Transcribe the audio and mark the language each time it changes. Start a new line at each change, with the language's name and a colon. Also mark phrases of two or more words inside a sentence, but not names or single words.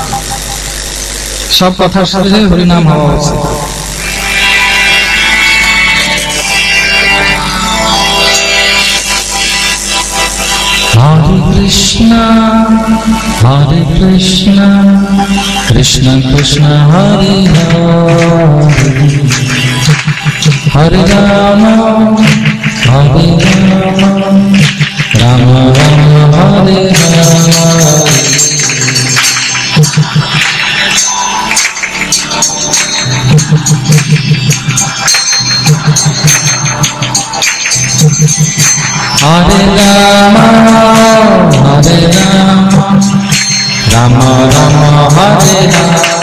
Bangla: সব কথার সাথে হরিনাম হওয়া উচিত। হরে কৃষ্ণ হরে কৃষ্ণ কৃষ্ণ কৃষ্ণ হরে হরে, হরে রাম হরে রাম রাম রাম হরে হরে। হরে রাম হরে রাম রাম রাম হরে রাম,